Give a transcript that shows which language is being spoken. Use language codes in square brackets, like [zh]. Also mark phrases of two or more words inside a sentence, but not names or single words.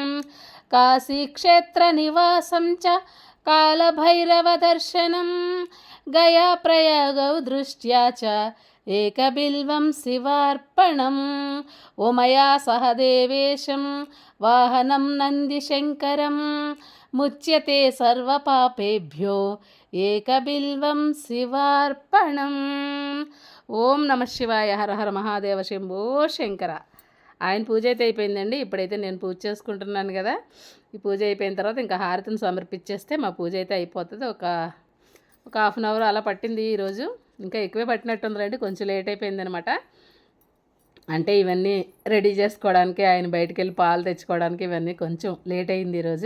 [sa] काशीक्षेत्रनिवासं च कालभैरवदर्शनं गयाप्रयागौ दृष्ट्या च एकबिल्वं शिवार्पणम् उमया सह देवेशं वाहनं नन्दिशङ्करं मुच्यते सर्वपापेभ्यो एकबिल्वं शिवार्पणम् ఓం నమ శివాయ. హర హర మహాదేవ శంభో శంకర. [te] ఆయన పూజ అయితే అయిపోయిందండి. ఇప్పుడైతే నేను పూజ చేసుకుంటున్నాను కదా. ఈ పూజ అయిపోయిన తర్వాత ఇంకా హారతిని సమర్పించేస్తే మా పూజ అయితే అయిపోతుంది. ఒక [en] half an hour [te] అలా పట్టింది ఈరోజు. ఇంకా ఎక్కువే పట్టినట్టుందండి, కొంచెం లేట్ అయిపోయిందనమాట. అంటే ఇవన్నీ రెడీ చేసుకోవడానికి, ఆయన బయటికి వెళ్ళి పాలు తెచ్చుకోవడానికి ఇవన్నీ కొంచెం లేట్ అయింది ఈరోజు.